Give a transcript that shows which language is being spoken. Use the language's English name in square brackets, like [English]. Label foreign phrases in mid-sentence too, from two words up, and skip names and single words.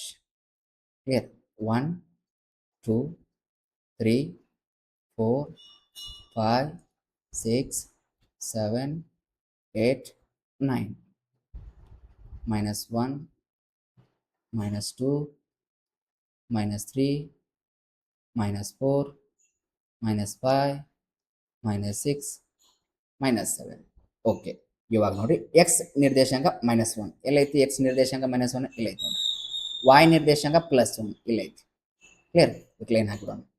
[English] Here 1 2 3 4 5 6 7 8 9 minus 1 minus 2 minus 3 minus 4 minus 5 minus 6 minus 7. [Kannada] ಓಕೆ. ಇವಾಗ ನೋಡಿ ಎಕ್ಸ್ ನಿರ್ದೇಶಾಂಕ ಮೈನಸ್ 1 ಎಲ್ಲೈತಿ? ಎಕ್ಸ್ ನಿರ್ದೇಶಾಂಕ ಮೈನಸ್ 1 ಇಲ್ಲೈತಿ ನೋಡಿ. y ನಿರ್ದೇಶಾಂಕ ಪ್ಲಸ್ 1 ಇಲ್ಲೈತಿ. ಕ್ಲಿಯರ್? ಲೈನ್ ಹಾಕಿಬಿಡೋಣ.